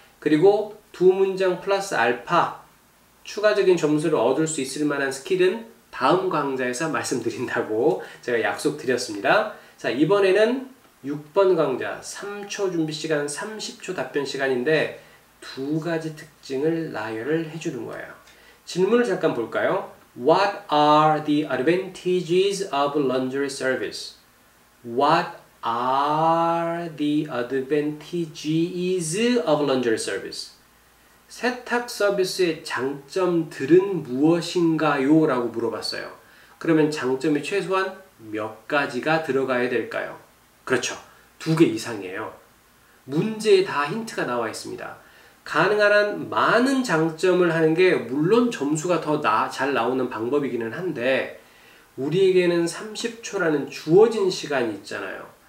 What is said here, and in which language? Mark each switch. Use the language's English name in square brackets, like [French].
[Korean] 그리고 두 문장 플러스 알파, 추가적인 점수를 얻을 수 있을 만한 스킬은 다음 강좌에서 말씀드린다고 제가 약속드렸습니다. 자, 이번에는 6번 강좌 3초 준비 시간, 30초 답변 시간인데 두 가지 특징을 나열을 해주는 거예요. 질문을 잠깐 볼까요? [English] What are the advantages of laundry service? What are the advantages of laundry service? [Korean] 세탁 서비스의 장점들은 무엇인가요? 라고 물어봤어요. 그러면 장점이 최소한 몇 가지가 들어가야 될까요? 그렇죠. 2개 이상이에요. 문제에 다 힌트가 나와 있습니다. 가능한 한 많은 장점을 하는 게 물론 점수가 더 잘 나오는 방법이기는 한데 우리에게는 30초라는 주어진 시간이 있잖아요.